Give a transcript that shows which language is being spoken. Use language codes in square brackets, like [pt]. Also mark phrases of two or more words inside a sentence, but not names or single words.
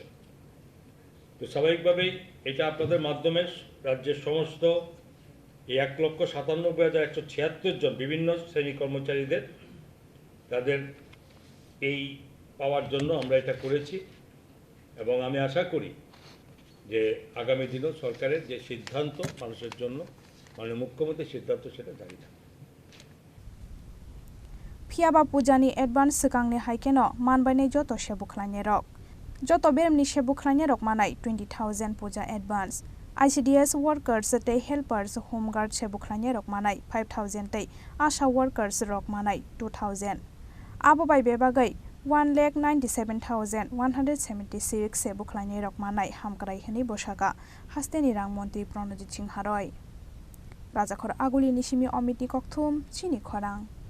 [bn] তো স্বাভাবিকভাবেই এটা আপনাদের মাধ্যমে রাজ্যের সমস্ত এই 1,97,176 জন বিভিন্ন শ্রেণী কর্মচারীদের তাদের এই পাওয়ার জন্য আমরা এটা করেছি এবং আমি আশা করি যে আগামী দিনেও সরকারের যে সিদ্ধান্ত মানুষের জন্য মাননীয় মুখ্যমন্ত্রীর সিদ্ধান্ত সেটা জারি থাকবে [trp] ফিয়াবা পূজানি এডভান্স সিকাংনি হাইকেন মানবাইনাই যত সেবুখলাইনি রক যত বেরমনি সেবুখলাইনি রক মানাই 20,000 পূজা এডভান্স ICDS workers tei [en] helpers home guard [trp] sebukhlange rok manai 5,000 tei asha workers rok manai 2,000 abo bai bebagai 1,97,176 sebukhlange rok manai hamkrai hini bosaka hasteni rang mantri Pranajit Singh Haroi Rajakhor Aguli Nishimi Omiti Kokthum Chini Khorang